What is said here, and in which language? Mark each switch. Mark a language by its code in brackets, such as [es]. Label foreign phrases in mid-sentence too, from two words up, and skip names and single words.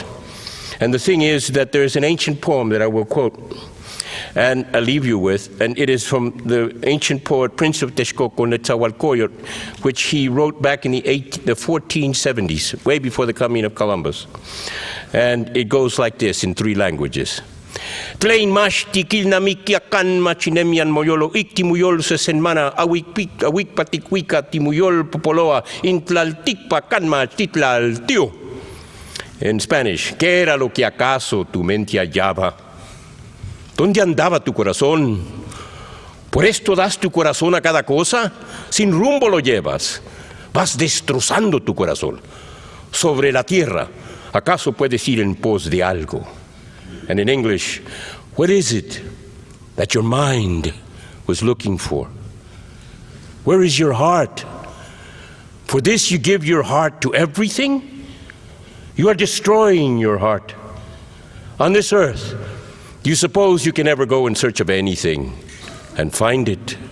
[en] And the thing is that there is an ancient poem that I will quote, and I'll leave you with, and it is from the ancient poet Prince of Texcoco, Netzahualcoyotl, which he wrote back in the 1470s, way before the coming of Columbus. And it goes like this in 3 languages. [nah] Tlein mashti kilnamikiakan machinemian moyolo ikti muyol se senmana awik patikwika timuyol popoloa intlaltikpa kanma titlal tío. [en] In Spanish, [es] ¿qué era lo que acaso tu mente hallaba? ¿Dónde andaba tu corazón? ¿Por esto das tu corazón a cada cosa? Sin rumbo lo llevas. Vas destrozando tu corazón. Sobre la tierra, ¿acaso puedes ir en pos de algo? [en] And in English, what is it that your mind was looking for? Where is your heart? For this you give your heart to everything? You are destroying your heart. On this earth, do you suppose you can ever go in search of anything and find it?